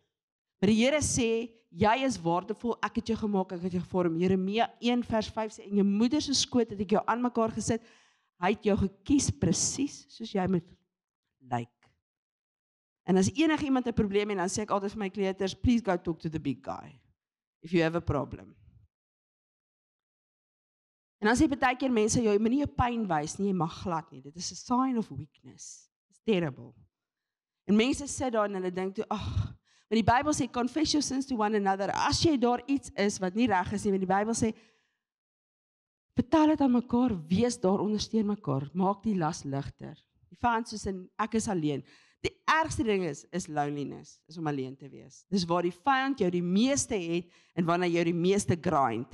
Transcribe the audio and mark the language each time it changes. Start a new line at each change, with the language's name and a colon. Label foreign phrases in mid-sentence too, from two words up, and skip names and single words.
Afrikaans: Maar die Here sê, jy is waardevol, ek het jou gemaak, ek het jou gevorm. Jeremia 1 vers 5 sê, in jou moeder se skoot het ek jou aan mekaar gesit, hy het jou gekies presies soos jy moet lyk. En as enige iemand 'n probleem het, dan sê ek altyd vir my kleuters,
English: please go talk to the big guy, if you have a problem.
Afrikaans: En dan sê baie keer mense, jy moet nie jou pyn wys nie, jy mag glad nie, dit is
English: a sign of weakness, it's terrible.
Afrikaans: En mense sit daar en hulle dink toe, want die Bybel sê,
English: confess your sins to one another,
Afrikaans: as jy daar iets is wat nie reg is nie, want die Bybel sê, vertel dit aan mekaar, wees daar, ondersteun mekaar, maak die las ligter. Die vyand soos in, ek is alleen. Die ergste ding is loneliness, is om alleen te wees. Dis waar die vyand jou die meeste het, en wanneer jou die meeste grind.